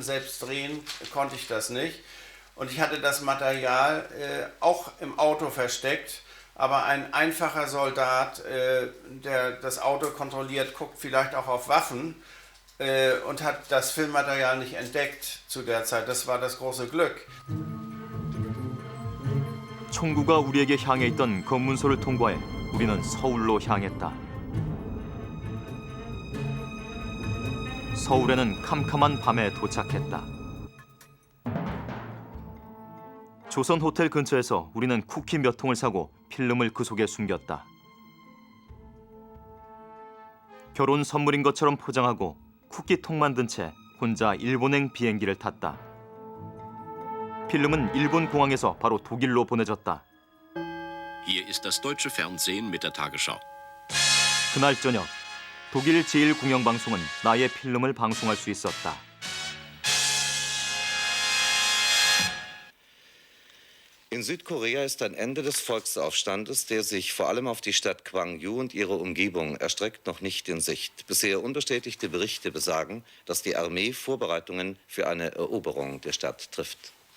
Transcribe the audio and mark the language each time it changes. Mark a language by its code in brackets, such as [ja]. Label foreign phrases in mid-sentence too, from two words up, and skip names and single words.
[de] Selbst drehen konnte ich das nicht. Und ich hatte das Material auch im Auto versteckt. Aber ein einfacher Soldat, der das Auto kontrolliert, guckt vielleicht auch auf Waffen und hat das Filmmaterial nicht entdeckt zu der Zeit. Das war das große Glück. [ko] 총구가 우리에게 향해 있던 검문소를 통과해 우리는 서울로 향했다. 서울에는 캄캄한 밤에 도착했다. 조선 호텔 근처에서 우리는 쿠키 몇 통을 사고 필름을 그 속에 숨겼다. 결혼 선물인 것처럼 포장하고 쿠키통만 든 채 혼자 일본행 비행기를 탔다. 필름은 일본 공항에서 바로 독일로 보내졌다. [de] Hier ist das deutsche Fernsehen mit der Tagesschau. [ko] 그날 저녁 독일 제1공영방송은 나의 필름을 방송할 수 있었다. [de] In Südkorea ist ein Ende des Volksaufstandes, der sich vor allem auf die Stadt Gwangju und ihre Umgebung erstreckt, noch nicht in Sicht. Bisher unbestätigte Berichte besagen, dass die Armee Vorbereitungen für eine Eroberung der Stadt trifft.